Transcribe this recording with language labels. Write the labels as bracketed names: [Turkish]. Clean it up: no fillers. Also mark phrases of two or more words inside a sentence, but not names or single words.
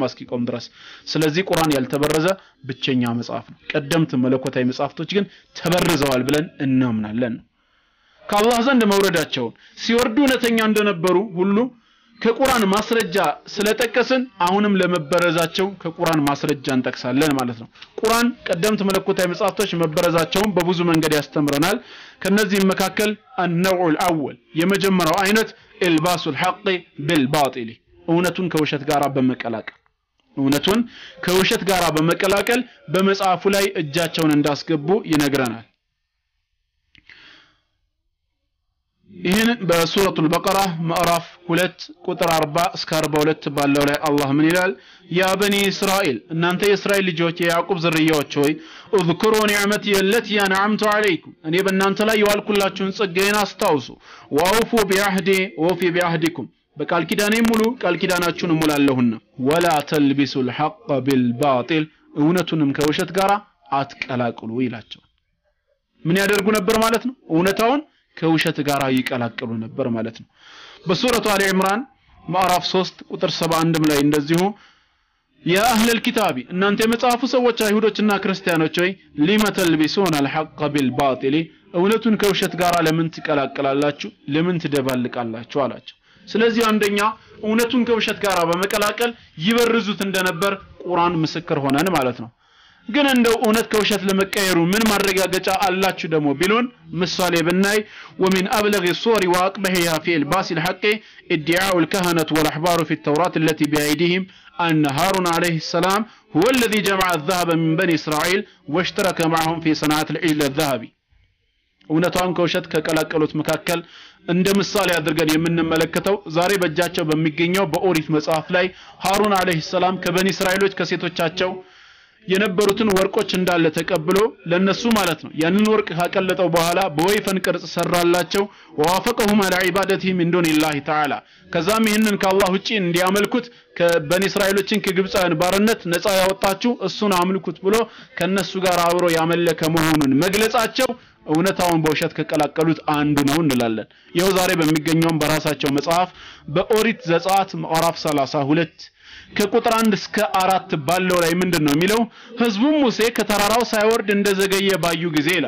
[Amharic] እስኪቆም ድረስ ስለዚህ ቁርአን ያልተበረዘ ብቸኛ መጽሐፍ ነው ቀደምት መለኮታዊ መጽሐፍቶች ግን ተበርዘዋል ብለን እናምናለን ከአላህ ዘንድ መውረዳቸው ሲወርዱ እውነተኛ እንደነበሩ ሁሉ ከቁርአን ማስረጃ ስለጠቀስን አሁንም ለመበረዛቸው ከቁርአን ማስረጃ እንጠቅሳለን ማለት ነው ቁርአን ቀደምት መለኮታዊ መጽሐፍቶች መበረዛቸውን በብዙ መንገድ ያስተምረናል ከነዚህ መካከል [Arabic] النوع الاول [Amharic] የመጀመሪያው አይነት [Arabic] الباس الحق بالباطل [Amharic] እውነቱን ከውሸት ጋር በመቀላቀል በመጽሐፉ ላይ እጃቸውን እንዳስገቡ ይነግረናል ይሄን በሱረቱል በቀራ ማዕራፍ 2 ቁጥር 40 እስከ 42 ባለው ላይ አላህ ምን ይላል [Arabic] يا بني إسرائيل [Amharic] እናንተ የእስራኤል ልጆች የያዕቆብ ዝርያዎች ሆይ [Arabic] اذكروا نعمتي التي انعمت عليكم [Amharic] እኔ በእናንተ ላይ የዋልኩላችሁን ጸጋዬን አስታውሱ [Arabic] واوفوا بعهدي وفي بعهدكم [Amharic] በቃል ኪዳኔ ሙሉ ቃል ኪዳናችሁን ሙላለሁና [Arabic] ولا تلبسوا الحق بالباطل [Amharic] እውነቱንም ከውሸት ጋር አትቀላቅሉ ይላቸው ምን ያደርጉ ነበር ማለት ነው እውነታውን ከውሸት ጋር ይቀላቀሉ ነበር ማለት ነው በሱረቱ አሊ ኢምራን ማዕራፍ 3 ቁጥር 71 ላይ እንደዚሁ [Arabic] يا أهل الكتاب [Amharic] እናንተ የመጽሐፉ ሰዎች አይሁዶችና ክርስቲያኖች ሆይ [Arabic] لم تلبسون الحق بالباطل [Amharic] እውነቱን ከውሸት ጋር ለምን ትቀላቀላላችሁ ለምን ትደባልቃላችሁ አላቸው ስለዚህ አንደኛ እውነቱን ከውሸት ጋር በመቀላቀል ይበርዙት እንደነበር ቁርአን ምስክር ሆነን ማለት ነው ግን እንደው እውነት ከውሸት ለመቀየሩ ምን ማረጋገጫ አላችሁ ደግሞ ቢሉን ምሳሌ ብናይ [Arabic] ومن ابلغ الصور واقبحها في الباس الحق ادعاء الكهنه والاحبار في التوراة التي بايديهم ان هارون عليه السلام هو الذي جمع الذهب من بني اسرائيل واشترك معهم في صناعه العجل الذهبي [Amharic] እውነታውን ከውሸት ከቀላቀሉት መካከል እንደ ምሳሌ አድርገን የምንመለከተው ዛሬ በእጃቸው በሚገኘው በኦሪት መጽሐፍ ላይ ሃሩን አለይሂ ሰላም ከበኒ እስራኤሎች ከሴቶቻቸው የነበሩትን ወርቆች እንዳለ ተቀብሎ ለነሱ ማለት ነው ያንን ወርቅ ካቀለጠው በኋላ በወይፈን ቅርጽ ሰራላቸው [Arabic] ووافقهم على عبادته من دون الله تعالى [Amharic] ከዛም ይህንን ከአላህ ውጪ እንዲያመልኩት ከበኒ እስራኤሎችን ከግብፃውያን ባርነት ነፃ ያወጣችሁ እሱን አምልኩት ብሎ ከነሱ ጋር አብሮ ያመለከ መሆኑን መግለጻቸው እውነታውን በውሸት ከቀላቀሉት አንዱ ነው እንላለን ይኸው ዛሬ በሚገኘው በራሳቸው መጽሐፍ በኦሪት ዘጸአት ምዕራፍ 32 ከቁጥር 1 እስከ 4 ባለው ላይ ምንድነው የሚለው ህዝቡ ሙሴ ከተራራው ሳይወርድ እንደዘገየ ባዩ ጊዜ ይላል